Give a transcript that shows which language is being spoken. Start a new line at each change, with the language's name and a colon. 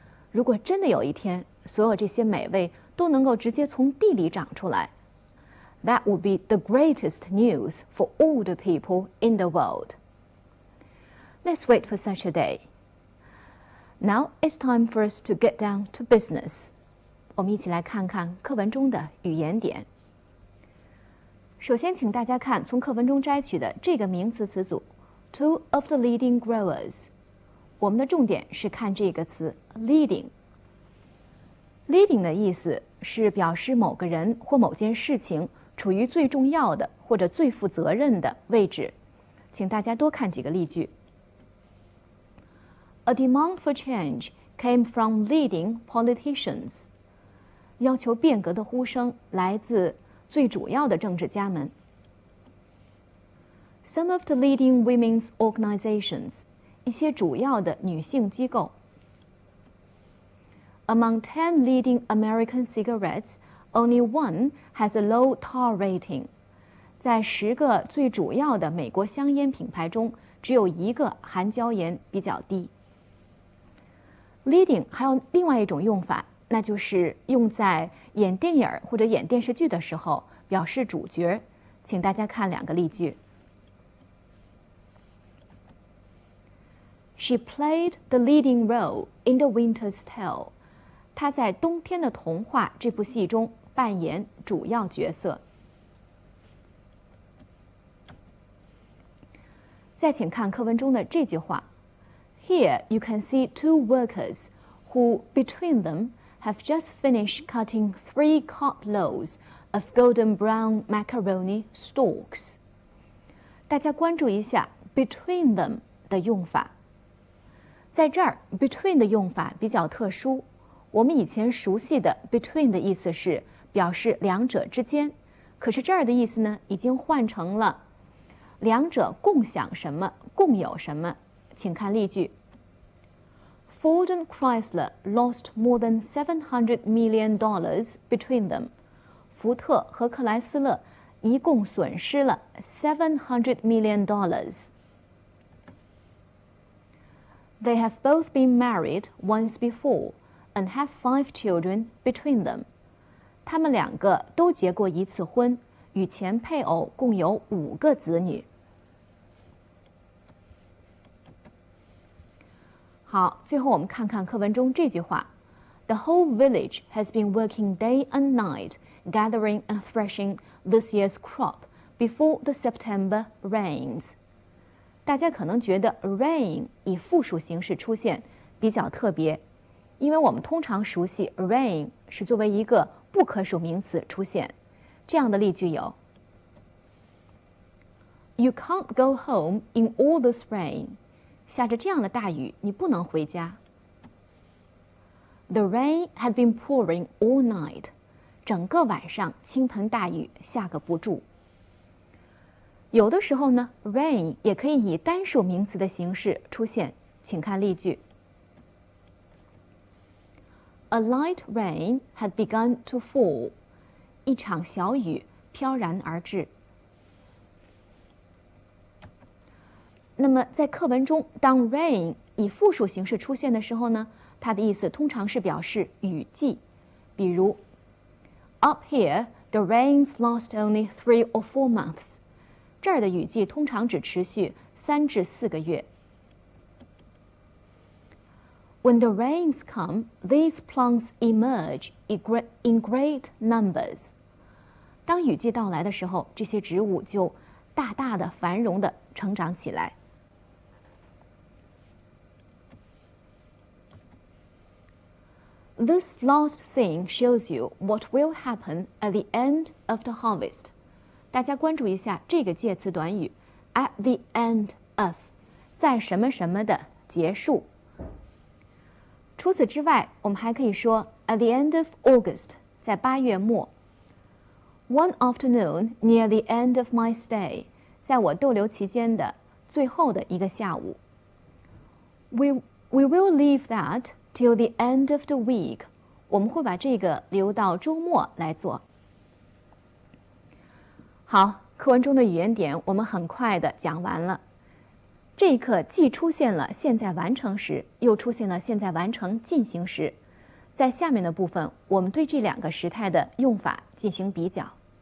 Chinese: 如果真的有一天，所有这些美味都能够直接从地里长出来 ，
English: that would be the greatest news for all the people in the world. Let's wait for such a day. Now it's time for us to get down to business.
Chinese: 我们一起来看看课文中的语言点。首先，请大家看从课文中摘取的这个名词词组
English: two of the leading growers。
Chinese: 我们的重点是看这个词 leading。leading 的意思是表示某个人或某件事情处于最重要的或者最负责任的位置。请大家多看几个例句。
English: A demand for change came from leading politicians.
Chinese: 要求变革的呼声来自最主要的政治家们。
English: Some of the leading women's organizations,
Chinese: 一些主要的女性机构。
English: Among 10 leading American cigarettes, only one has a low tar rating.
Chinese: 在10个最主要的美国香烟品牌中，只有一个含椒盐比较低。 Leading 还有另外一种用法，那就是用在演电影或者演电视剧的时候，表示主角。请大家看两个例句。
English: She played the leading role in The Winter's Tale.
Chinese: 她在《冬天的童话》这部戏中扮演主要角色。再请看课文中的这句话。
English: Here you can see two workers who, between them, have just finished cutting 3 cartloads of golden brown macaroni stalks.
Chinese: 大家关注一下 between them 的用法。在这儿 between 的用法比较特殊，我们以前熟悉的 between 的意思是表示两者之间，可是这儿的意思呢，已经换成了两者共享什么，共有什么。请看例句
English: Ford and Chrysler lost more than $700 million between them.
Chinese: 福特和克莱斯勒一共损失了$700 million.
English: They have both been married once before and have 5 children between them.
Chinese: 他们两个都结过一次婚，与前配偶共有5个子女。好，最后我们看看课文中这句话
English: The whole village has been working day and night, gathering and threshing this year's crop before the September rains.
Chinese: 大家可能觉得 rain 以复数形式出现比较特别，因为我们通常熟悉 rain 是作为一个不可数名词出现。这样的例句有
English: You can't go home in all this rain.
Chinese: 下着这样的大雨，你不能回家。
English: The rain had been pouring all night.
Chinese: 整个晚上倾盆大雨下个不住。有的时候呢 rain 也可以以单数名词的形式出现，请看例句
English: A light rain had begun to fall.
Chinese: 一场小雨飘然而至。那么在课文中，当 rain 以复数形式出现的时候呢，它的意思通常是表示雨季，比如
English: Up here, the rains last only 3 or 4 months.
Chinese: 这儿的雨季通常只持续3至4个月。
English: When the rains come, these plants emerge in great numbers.
Chinese: 当雨季到来的时候，这些植物就大大的繁荣的成长起来。
English: This last scene shows you what will happen at the end of the harvest.
Chinese: 大家关注一下这个介词短语 at the end of， 在什么什么的结束。除此之外，我们还可以说
English: at the end of August，
Chinese: 在8月末。
English: One afternoon near the end of my stay，
Chinese: 在我逗留期间的最后的一个下午。
English: We will leave that till the end of the week，
Chinese: 我们会把这个留到周末来做。好，课文中的语言点我们很快的讲完了。这一课既出现了现在完成时，又出现了现在完成进行时。在下面的部分，我们对这两个时态的用法进行比较。